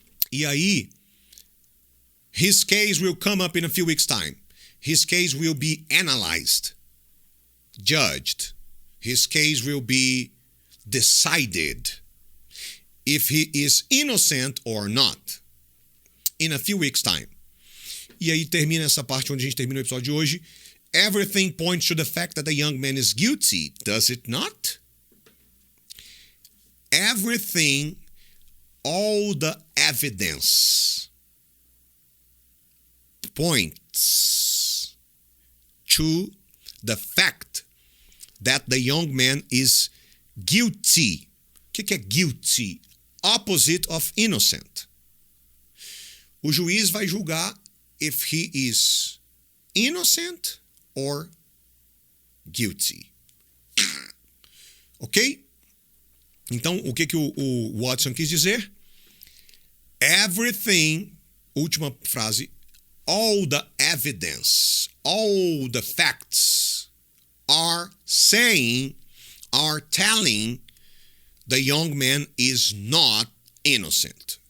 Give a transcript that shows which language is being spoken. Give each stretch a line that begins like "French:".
Portuguese: E aí,
English: his case will come up in a few weeks' time. His case will be analyzed, judged. His case will be decided if he is innocent or not in a few weeks' time.
Portuguese: E aí termina essa parte onde a gente termina o episódio de hoje.
English: Everything points to the fact that the young man is guilty, does it not? Everything, all the evidence points to the fact that the young man is guilty.
Portuguese: O que é
English: guilty? Opposite of innocent.
Portuguese: O juiz vai julgar
English: if he is innocent or guilty. Ok?
Portuguese: Então, o que o Watson quis dizer?
English: Everything,
Portuguese: última frase,
English: all the evidence, all the facts are saying, are telling the young man is not innocent.